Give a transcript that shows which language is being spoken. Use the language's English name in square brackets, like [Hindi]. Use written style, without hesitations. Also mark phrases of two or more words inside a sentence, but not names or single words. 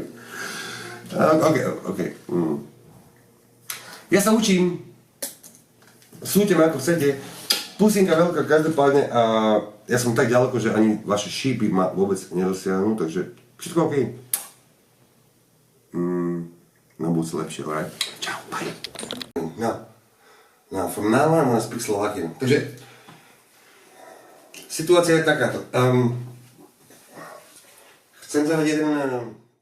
[Slovak] OK. Ja sa učím. Súďte ma ako chcete. Pusinka veľká každopádne a ja som tak ďaleko, že ani vaše šípy ma vôbec nedosiahnu, takže všetko OK. No budúce lepšie, alright? Čau, bye. [English] No, from now on speak Slovakian. [Slovak] Takže situácia je takáto. Chcem zahrať jeden